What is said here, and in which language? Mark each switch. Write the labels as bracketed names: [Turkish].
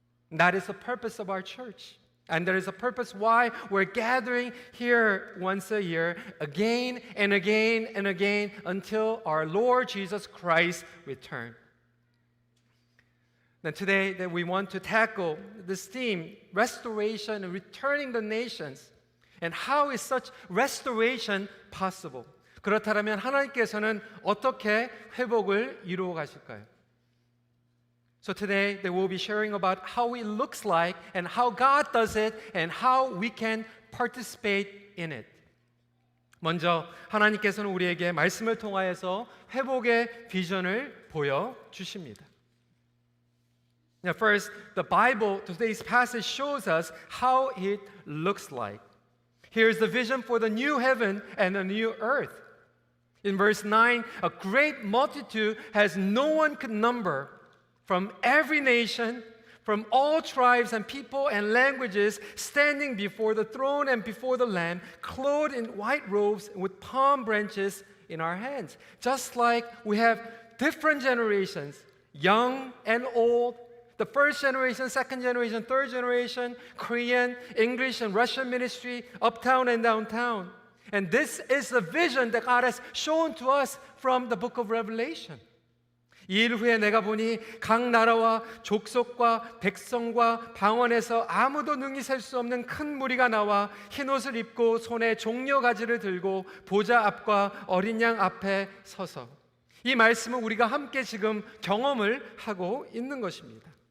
[English] That is the purpose of our church. And there is a purpose why we're gathering here once a year, again and again and again, until our Lord Jesus Christ return. Now today that we want to tackle this theme, restoration and returning the nations. And how is such restoration possible? [Korean] 그렇다면 하나님께서는 어떻게 회복을 이루어 가실까요? [English] So today they will be sharing about how it looks like and how God does it and how we can participate in it. [Korean] 먼저 하나님께서는 우리에게 말씀을 통하여서 회복의 비전을 보여 주십니다. [English] Now first, the Bible, today's passage shows us how it looks like. Here's the vision for the new heaven and the new earth. In verse 9, a great multitude has no one could number, from every nation, from all tribes and people and languages, standing before the throne and before the Lamb, clothed in white robes with palm branches in our hands. Just like we have different generations, young and old, The first generation, second generation, third generation, Korean, English, and Russian ministry, uptown and downtown. And this is the vision that God has shown to us from the book of Revelation. [Korean] 2일 후에 내가 보니 각 나라와 족속과 백성과 방언에서 아무도 능히 셀 수 없는 큰 무리가 나와 흰옷을 입고 손에 종려 가지를 들고 보좌 앞과 어린 양 앞에 서서, 이 말씀은 우리가 함께 지금 경험을 하고 있는 것입니다.